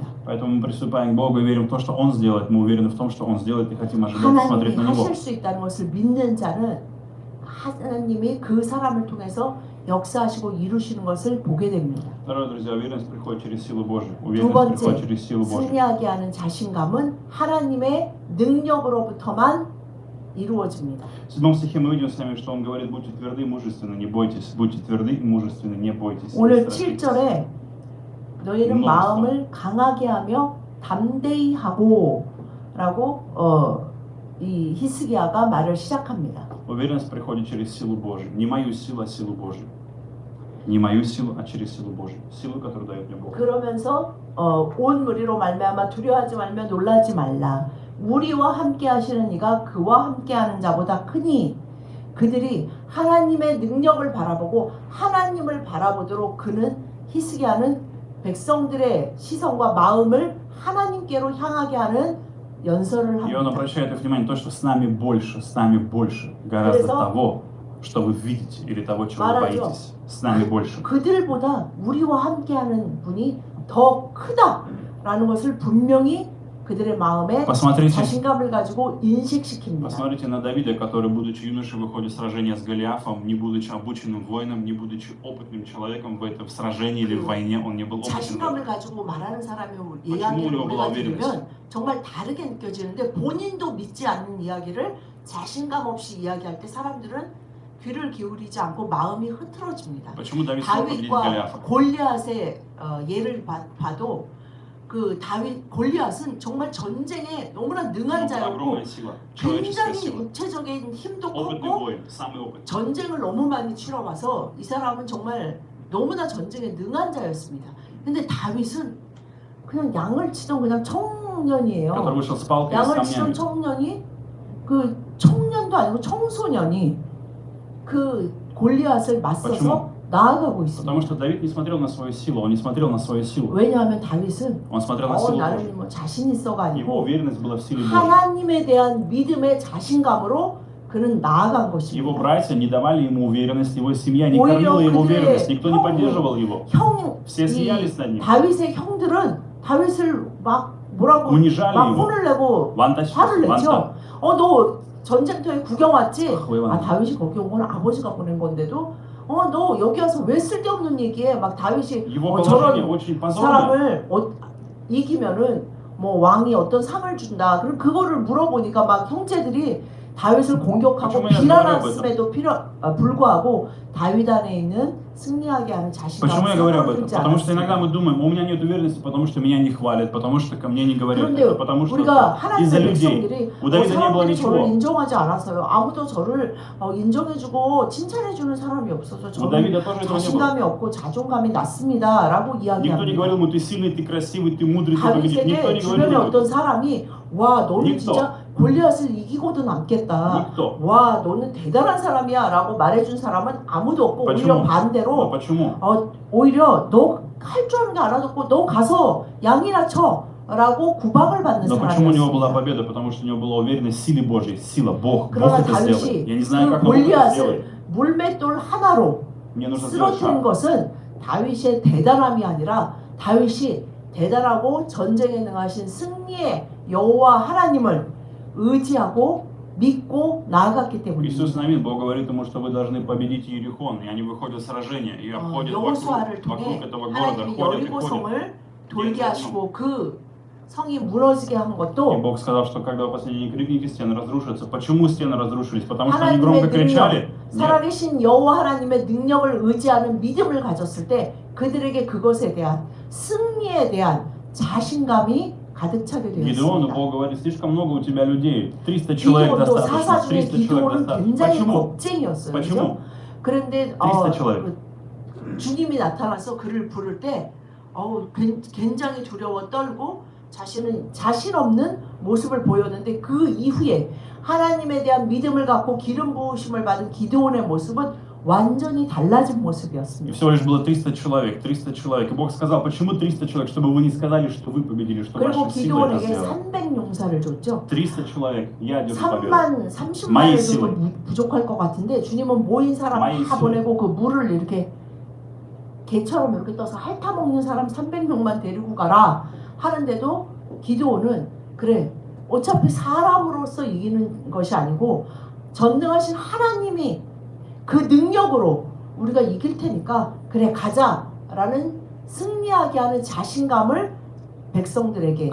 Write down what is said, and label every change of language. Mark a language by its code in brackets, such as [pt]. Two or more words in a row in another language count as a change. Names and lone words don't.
[ru] Поэтому мы приступаем к Богу и верим в то, что Он сделает. Мы уверены в том, что Он сделает, и хотим ожидать смотреть [ko] 하나님이 [ru] на Него. [ko] 하실 수 있다는 것을 믿는 자는 하나님이 그 사람을 통해서 역사하시고 이루시는 것을 보게 됩니다. [ru] Второе, друзья, уверенность приходит через силу Божию. [ko] 두 [ru] Уверенность [ko] 번째, [ru] приходит через силу Божию. [ko] 승리하게 하는 자신감은 하나님의 능력으로부터만 이루어집니다. [ru] В 7 стихе мы видим с вами, что Он говорит: будьте тверды и мужественны, не бойтесь. Будьте тверды и мужественны, не бойтесь. [ko] 오늘 [ru] Не страшитесь. [ko] 7절에 너희는 마음을 강하게 하며 담대히 하고 라고 이 히스기야가 말을 시작합니다. [ru] Уверенность приходит через силу Божию. Не мою силу, а силу Божию. Не мою силу, а через силу Божию. Силу, которую дает мне Бог. [ko] 그러면서 온 무리로 말미암아 두려워하지 말며 놀라지 말라. 우리와 함께 하시는 이가 그와 함께 하는 자보다 크니 그들이 하나님의 능력을 바라보고 하나님을 바라보도록 그는 히스기야는 백성들의 시선과 마음을 하나님께로 향하게 하는 연설을 [ru] И Он [ko] 합니다. [ru] обращает их внимание на то, что с нами больше, гораздо [ko] 그래서 [ru] того, что вы видите, или того, чего вы [ko] 말하죠. [ru] боитесь. С нами больше. [ko] 그들보다 우리와 함께하는 분이 더 크다라는 것을 분명히 그들의 마음에 [ru] Посмотрите, [ko] 자신감을 가지고 인식시킵니다. [ru] посмотрите на Давида, который, будучи юношей, выходит в сражение с Голиафом, не будучи обученным воином, не будучи опытным человеком в этом сражении или в войне, он не был опытным. [ko] 자신감을 가지고 말하는 사람의 [ru] почему [ko] 이야기를 [ru] у него была [ko] 우리가 [ru] уверенность? [ko] 들으면 정말 다르게 느껴지는데 본인도 믿지 않는 이야기를 자신감 없이 이야기할 때 사람들은 귀를 기울이지 않고 마음이 흐트러집니다. [ru] Почему Давид смог победить [ko] 다윗과 [ru] Голиафа? [ko] 골리앗의 예를 봐도 그 다윗 골리앗은 정말 전쟁에 너무나 능한 자였고 [ru] Огромная сила, человеческая [ko] 굉장히 [ru] сила. [ko] 육체적인 힘도 [ru] Опытный [ko] 컸고 [ru] воин, самый опытный. [ko] 전쟁을 너무 많이 치러봐서 이 사람은 정말 너무나 전쟁에 능한 자였습니다. 근데 다윗은 그냥 양을 치던 그냥 청년이에요. [ru] Который вышел с палкой и с [ko] 양을 치던 [ru] камнями. [ko] 청년이 그 청년도 아니고 청소년이 그 골리앗을 맞서서 [ru] почему? [ko] 나아가고 있습니다. [ru] Потому что Давид не смотрел на свою силу, он не смотрел на свою силу. [ko] 왜냐하면 다윗은 [ru] Он смотрел на силу Божию. [ko] 나는 뭐 자신 있어가 [ru] Его [ko] 아니고 [ru] уверенность была в силе Божьей. [ko] 하나님에 대한 믿음의 자신감으로 그는 나아간 [ru] Его [ko] 것입니다. [ru] братья не давали ему уверенность, его семья не [ko] 오히려 [ru] кормила его [ko] 그들의 [ru] уверенность, никто не [ko] 형- [ru] поддерживал его. Все [ko] 이 [ru] смеялись над ним, [ko] 다윗의 형들은 다윗을 막 뭐라고 [ru] унижали [ko] 막 [ru] его. [ko] 혼을 내고 Вантаж, 화를 ванта. 내죠. 너 전쟁터에 구경 왔지? 왜 왔냐? 다윗이 거기 온 건 아버지가 보낸 건데도 너 여기 와서 왜 쓸데없는 얘기해? 막 다윗이 [ru] Его положение [ko] 저런 [ru] очень позорное. [ko] 사람을 이기면은 뭐 왕이 어떤 상을 준다. 그럼 그거를 물어보니까 막 형제들이 다윗을 공격하고 [ru] почему я [ko] 비난했음에도 불구하고 다윗 안에 있는 승리하게 하는 [ru] Почему я говорю об [ko] 자신감을 [ru] этом? [ko] 들지 [ru] Потому что иногда [ko] 않았습니다. [ru] мы думаем, у меня нет уверенности, потому что меня не хвалят, потому что ко мне не говорят, [ko] 그런데 [ru] это потому что [ko] 우리가 [ru] из-за [ko] 하나님의 [ru] людей. [ko] 백성들이 [ru] У Давида не было [ko] 사람들이 저를 [ru] ничего. [ko] 인정하지 않아서요. 아무도 저를 인정해주고 칭찬해주는 사람이 없어서 [ru] У [ko] 저는 [ru] Давида тоже этого не было. [ko] 자신감이 없고 자존감이 낮습니다. 라고 [ru] Никто не [ko] 이야기합니다. [ru] говорил ему, ты сильный, ты красивый, ты мудрый, ты победишь. Никто [ko] 다윗에게 [ru] не [ko] 주변에 [ru] говорил [ko] 어떤 [ru] ему. [ko] 사람이 와 너는 [ru] никто. [ko] 진짜 골리앗을 이기고도 남겠다. [ru] Никто. [ko] 와 너는 대단한 사람이야 라고 말해준 사람은 아무도 없고 [ru] почему? [ko] 오히려 반대로 [ru] Почему? [ko] 오히려 너 할 줄 아는 게 알아듣고 너 가서 양이나 쳐 라고 구박을 받는 [ru] Но почему у него была [ko] 사람이었습니다. [ru] победа? Потому что у него была уверенность в силе Божьей. Сила, Бог [ko] 그러나 [ru] это сделает. Я не знаю, [ko] 다윗이 [ru] как [ko] 그 [ru] он это сделает. [ko] 골리앗을 물맷돌 하나로 [ru] Мне нужно сделать [ko] 쓰러뜨린 [ru] шаг. [ko] 것은 다윗의 대단함이 아니라 다윗이 대단하고 전쟁에 능하신 승리의 여호와 하나님을 의지하고 믿고 나아갔기 [ru] Иисус [ko] 때문입니다. [ru] Навин, Бог говорит ему, что вы должны победить Иерихон. И они выходят в сражение и обходят [ko] 여호수아를 [ru] вокруг [ko] 통해 [ru] этого города, [ko] 하나님이 [ru] ходят и [ko] 여리고 [ru] ходят. [ko] 성을 돌게 예, 하시고 그 성이 무너지게 한 [ru] И [ko] 것도 [ru] Бог сказал, что когда вы последние крикните, стены разрушатся. Почему стены разрушились? Потому что они [ko] 하나님의 [ru] громко [ko] 능력, [ru] кричали. Нет. [ko] 살아계신 여호와 하나님의 능력을 의지하는 믿음을 가졌을 때 그들에게 그것에 대한 승리에 대한 자신감이 가득 차게 [ru] Гидеону [ko] 되었습니다. [ru] Бог говорит, слишком много у тебя людей, 300 человек [ko] 기도원도 [ru] достаточно, [ko] 사사 중에 [ru] 300 человек [ko] 기도원은 [ru] достаточно. [ko] 굉장히 [ru] Почему? [ko] 겁쟁이였어요. 그죠? [ru] Почему? 그런데 300 человек. [ko] 주님이 나타나서 그를 부를 때 굉장히 두려워 떨고 자신 없는 모습을 보였는데 그 이후에 하나님에 대한 믿음을 갖고 기름 부으심을 받은 기드온의 모습은 완전히 달라진 [ru] И [ko] 모습이었습니다. [ru] всего лишь было 300 человек, 300 человек. И Бог сказал, почему 300 человек? Чтобы вы не сказали, что вы победили, что [ko] 그리고 [ru] ваша сила это [ko] 기드온에게 [ru] сделала. [ko] 300용사를 줬죠. [ru] 300 человек, я держу победу. [ko] 30만을 마의 줘도 [ru] силой. [ko] 부족할 것 같은데 주님은 모인 사람 마의 다 [ru] силой. [ko] 보내고 그 물을 이렇게 개처럼 이렇게 떠서 핥아먹는 사람 300명만 데리고 가라 하는데도 기드온은 그래 어차피 사람으로서 이기는 것이 아니고 전능하신 하나님이 그 능력으로 우리가 이길 테니까 그래 가자라는 승리하게 하는 자신감을 백성들에게